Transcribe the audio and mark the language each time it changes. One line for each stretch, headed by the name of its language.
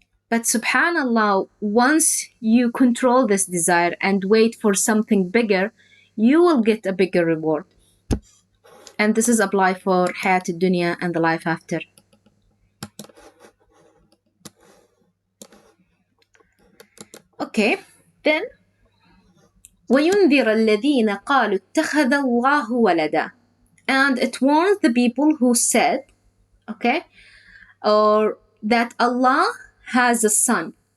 English: But subhanallah, once you control this desire and wait for something bigger, you will get a bigger reward. And this is applied for hayat dunya and the life after.
Arabic: Okay, then وَيُنذِرَ الَّذِينَ قَالُوا اتَّخَذَ اللَّهُ وَلَدًا.
English: And it warns the people who said, okay, or that Allah has a son.